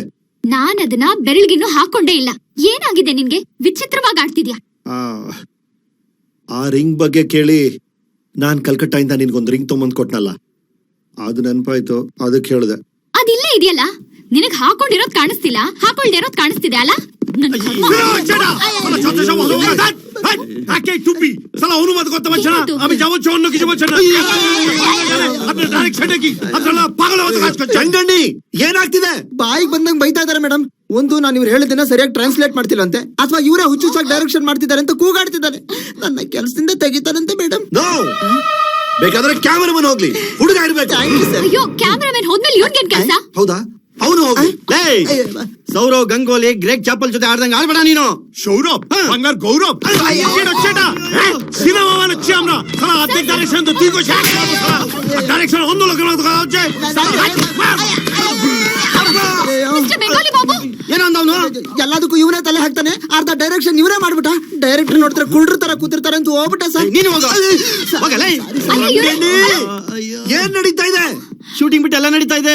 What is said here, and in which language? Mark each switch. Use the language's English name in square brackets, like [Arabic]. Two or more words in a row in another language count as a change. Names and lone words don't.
[Kannada] ನಾನ್ ಅದನ್ನ ಬೆರಳಿಗಿನ್ನೂ ಹಾಕೊಂಡೇ ಇಲ್ಲ. ಏನಾಗಿದೆ ನಿನ್ಗೆ? ವಿಚಿತ್ರವಾಗಿ ಆಡ್ತಿದ್ಯಾ? ಆ ರಿಂಗ್ ಬಗ್ಗೆ ಕೇಳಿ ನಾನ್ ಕಲ್ಕಟ್ಟಾಯಿಂದ ನಿನ್ಗೊಂದು ರಿಂಗ್ ತೊಗೊಂಬಂದ್ ಕೊಟ್ನಲ್ಲ, ಅದು ನೆನಪಾಯ್ತು, ಅದಕ್ಕೆ ಹೇಳಿದೆ. ಅದಿಲ್ಲೇ ಇದೆಯಲ್ಲ. ನಿನಗ್ ಹಾಕೊಂಡಿರೋದ್ ಕಾಣಿಸ್ತಿಲ್ಲ, ಹಾಕೊಳ್ದೇ ಇರೋದ್ ಕಾಣಿಸ್ತಿದೆ ಅಲ್ಲ? [Bangla] অনুবাদ করতে পারছে না। আমি যাবো অন্য কিছু বলছে না। আপনার ডাইরেকশন কি আপনারা পাগল মতো কাজ করছেন? [Kannada] ರಂಗಣ್ಣಿ, ಏನಾಗ್ತಿದೆ? ಬಾಯಿಗೆ ಬಂದಂಗ್ ಬೈತಾ ಇದಾರೆ ಮೇಡಮ್. ಒಂದು ನಾನು ಇವ್ರು ಹೇಳಿದ್ದನ್ನ ಸರಿಯಾಗಿ ಟ್ರಾನ್ಸ್ಲೇಟ್ ಮಾಡ್ತಿಲ್ಲಂತೆ, ಅಥವಾ ಇವರೇ ಹುಚ್ಚುಚ್ಚಾಗಿ ಡೈರೆಕ್ಷನ್ ಮಾಡ್ತಿದ್ದಾರೆ ಅಂತ ಕೂಗಾಡ್ತಿದ್ದಾರೆ. ನನ್ನ ಕೆಲಸದಿಂದ ತೆಗಿತಾರಂತೆ ಮೇಡಮ್. ನೋ, ಬೇಕಾದ್ರೆ ಕ್ಯಾಮರಾಮನ್ ಹೋಗ್ಲಿ, ಹುಡುಗ ಇರ್ಬೇಕು. ಅಯ್ಯೋ, ಕ್ಯಾಮರಾಮನ್ ಹೋದ್ಮೇಲೆ ಇವ್ನಿಗೇನ್ ಕೆಲಸ? ಹೌದಾ? ಅವನು ಹೋಗ್ಲಿ. ಸೌರವ್ ಗಂಗೋಲಿ ಗ್ರೇಗ್ ಚಾಪಲ್ ಜೊತೆ ಆಡ್ದಂಗ ಆಡ್ಬೇಡ ನೀನು. [Bangla] সৌরভ বাংলার গৌরব সেটা সিনেমা বানাচ্ছি আমরা। সারা অর্ধেক ডাইরেকশন তো তুই করছিস, ডাইরেকশন অন্য লোকের মতো করা হচ্ছে। [Kannada] ಮಿಸ್ಟರ್ ಬೆಂಗಾಲಿ ಬಾಬು, ಏನಂದವನು? ಎಲ್ಲದಕ್ಕೂ ಇವನೇ ತಲೆ ಹಾಕ್ತಾನೆ. ಅರ್ಧ ಡೈರೆಕ್ಷನ್ ಇವರೇ ಮಾಡ್ಬಿಟ್ಟ. ಡೈರೆಕ್ಟರ್ ನೋಡಿದ್ರೆ ಕುಳ್ರ ತರ ಕೂತಿರ್ತಾರೆ ಅಂತ ಹೋಗ್ಬಿಟ್ಟ ಸರ್. ನೀನು ಹೋಗಲೇ. ಅಯ್ಯೋ, ಏನ್ ನಡೀತಾ ಇದೆ? ಶೂಟಿಂಗ್ ಬಿಟ್ಟು ಎಲ್ಲ ನಡೀತಾ ಇದೆ.